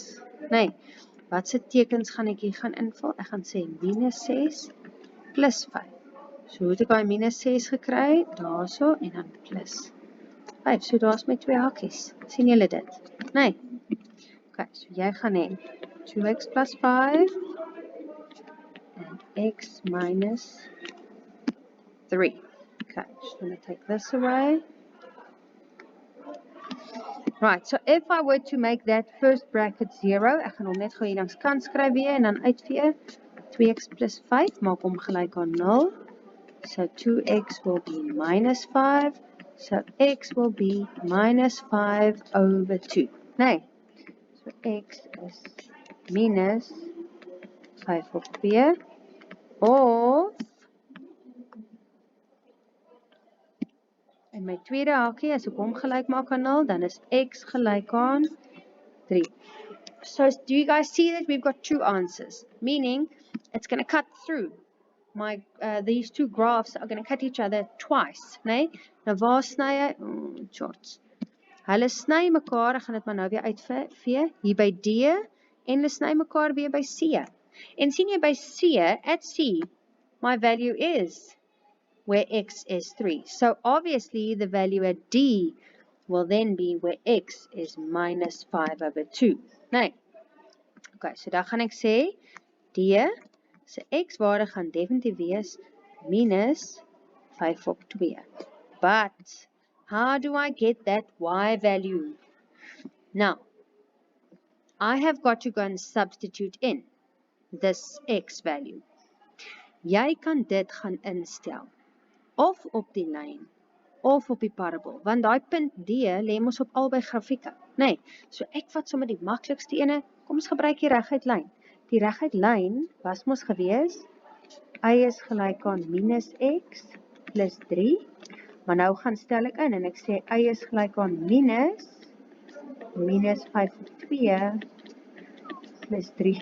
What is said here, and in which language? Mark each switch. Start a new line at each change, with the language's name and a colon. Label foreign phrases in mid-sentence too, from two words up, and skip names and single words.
Afrikaans: Nee, wat se tekens gaan ek hier gaan invul? Ek gaan sê minus 6 plus 5. So hoe het ek daai minus 6 gekry? Daarso en dan plus 5. So daar's my 2 hakies. Sien julle dit? Nee. Okay, so jy gaan hê 2x plus 5 and x minus 3.
English: Okay, just going to take this away. Right, so if I were to make that first bracket 0,
Afrikaans: ek gaan hom net gou hier langs kant skryf weer en dan uitvee. 2x plus 5 maak hom gelyk aan 0.
English: So 2x will be minus 5. So x will be minus 5 over 2.
Afrikaans: Nee, so x is minus 5 op 2 of en my tweede hakie, as ek hom gelyk maak aan 0, dan is x gelyk aan 3.
English: So do you guys see that we've got two answers? Meaning, it's going to cut through. These two graphs are going to cut each other twice.
Afrikaans: Nee? Nou waar sny hy? Shorts. Hulle sny mekaar, ek gaan dit maar nou weer uitvee, hier by D, en hulle sny mekaar weer by C. En sien jy by C,
English: at C, my value is where x is 3. So obviously the value at D will then be where x is minus 5 over 2.
Afrikaans: Nee. Okay, so dan gaan ek sê, D se x-waarde gaan definitief wees minus 5 op 2.
English: But how do I get that y value? Now, I have got to go and substitute in this x value.
Afrikaans: Jy kan dit gaan instel. Of op die lyn, of op die parabool, want daai punt D lê mos op albei grafieke. Nee, so ek vat sommer die maklikste ene, kom ons gebruik die reguit lyn. Die reguit lyn was mos gewees, y is gelyk aan minus x plus 3, maar nou gaan stel ek in en ek sê y is gelyk aan minus 5 op 2 plus 3.